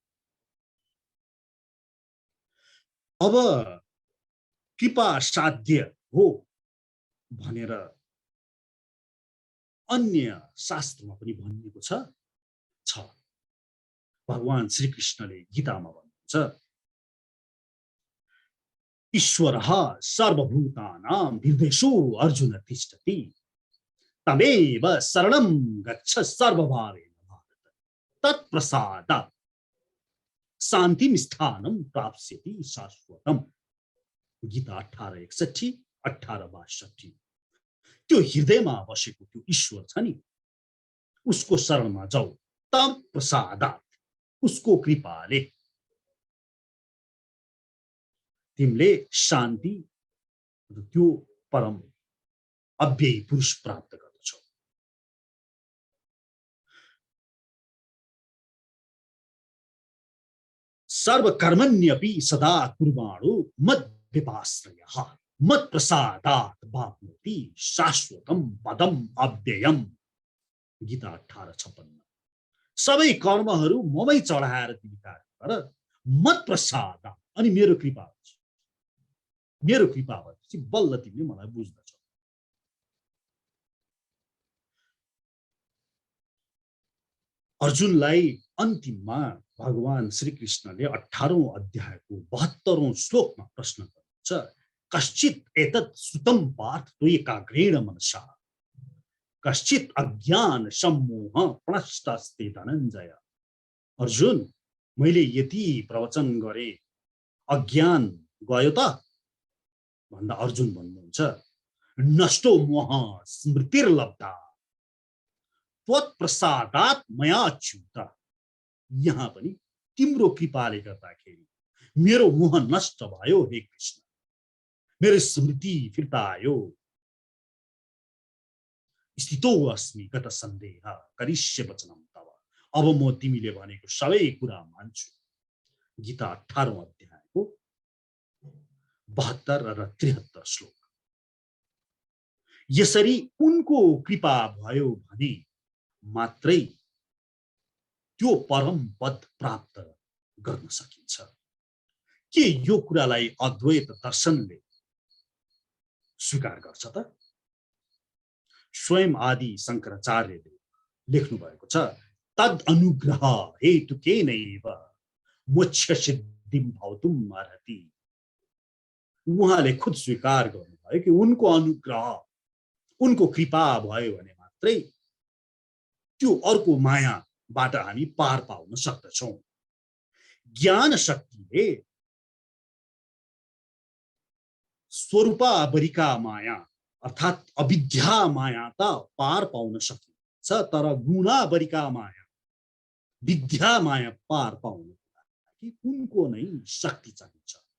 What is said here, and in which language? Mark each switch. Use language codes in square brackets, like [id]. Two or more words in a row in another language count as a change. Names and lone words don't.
[ne] अब कृपा साध्य हो भनेर अन्य शास्त्रमा पनि भनिएको छ। भगवान श्री कृष्णले गीतामा भन्नुहुन्छ, [sa] ईश्वरः सर्वभूतानां हृदयेषु अर्जुन तिष्ठति तमेव शरणं गच्छ सर्वभावेन भारत तत्प्रसादात् शान्तिं स्थानं प्राप्स्यति शाश्वतम्। [ne] गीता 18:61, 18:62। त्यो हृदयमा बसेको त्यो ईश्वर छ नि, उसको शरणमा जाऊ, तत्प्रसादात्, उसको कृपाले तिमीले शान्ति र त्यो परम अव्ययी पुरुष प्राप्त गर्दछौ। [sa] सर्वकर्मण्यपि सदा कुर्वाणो मद्विपाश्रयः मत्प्रसादात् वाप्नोति शाश्वतम पदम अव्ययम। [ne] गीता 18:56। सबै कर्महरू ममै चढाएर तिमी कार्य गर, मत्प्रसादात्, अनि मेरो कृपा हुन्छ, मेरो कृपा भएपछि बल्ल तिमीले मलाई बुझ्दछौ। अर्जुनलाई अन्तिममा भगवान श्री कृष्णले 18औं अध्यायको 72औं श्लोकमा प्रश्न गर्नुहुन्छ, [sa] कश्चित् एतत् श्रुतं पार्थ त्वयैकाग्रेण मनसा कश्चित् अज्ञान सम्मोह प्रणष्टस्ते धनञ्जय। [ne] अर्जुन, मैले यति प्रवचन गरे, अज्ञान गयो त भन्दा अर्जुन भन्नुहुन्छ, [sa] नष्टो मोह स्मृतिर्लब्धा त्वत्प्रसादात् मया अच्युत। [ne] यहाँ पनि तिम्रो कृपाले गर्दाखेरि मेरो मोह नष्ट भयो हे कृष्ण, मेरो स्मृति फिर्ता आयो। [sa] स्थितो अस्मि गत सन्देह करिष्ये वचनं तव, [ne] अब म तिमीले भनेको सबै कुरा मान्छु। गीता 18औं अध्यायको 72 र 73 श्लोक। यसरी उनको कृपा भयो भने मात्रै त्यो परम पद प्राप्त गर्न सकिन्छ। के यो कुरालाई अद्वैत दर्शनले स्वीकार गर्छ त? स्वयं आदि शङ्कराचार्यले लेख्नु भएको छ, [sa] तद अनुग्रह हेतुकेनैव मोक्ष सिद्धिं भवितुम् अर्हति। [ne] उहाँले खुद स्वीकार गर्नुभयो कि उनको अनुग्रह, उनको कृपा भयो भने मात्रै त्यो अर्को मायाबाट हामी पार पाउन सक्दछौँ। ज्ञान शक्तिले स्वरूपावरिका माया अर्थात् अविद्या माया त पार पाउन सकिन्छ, तर गुणावरिका माया, विद्या माया पार पाउनको लागि उनको नै शक्ति चाहिन्छ।